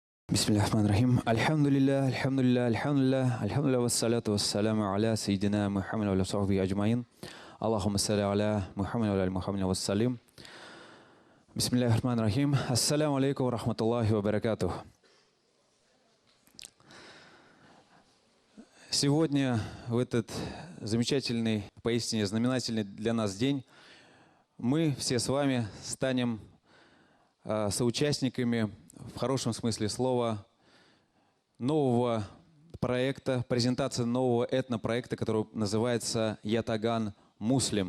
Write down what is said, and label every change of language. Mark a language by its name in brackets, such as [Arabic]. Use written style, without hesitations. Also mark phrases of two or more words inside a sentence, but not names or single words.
[Arabic] بسم الله الرحمن الرحيم. الحمد لله، الحمد لله، الحمد لله، الحمد لله، والصلاة والسلام على سيدنا محمد وعلى صحبه أجمعين. اللهم صل على محمد وعلى محمد وسلم. بسم الله الرحمن الرحيم. السلام عليكم ورحمة الله وبركاته. [Russian] Сегодня, в этот замечательный, поистине знаменательный для нас день, мы все с вами станем соучастниками, в хорошем смысле слова, нового проекта, презентации нового этнопроекта, который называется «Ятаган Муслим».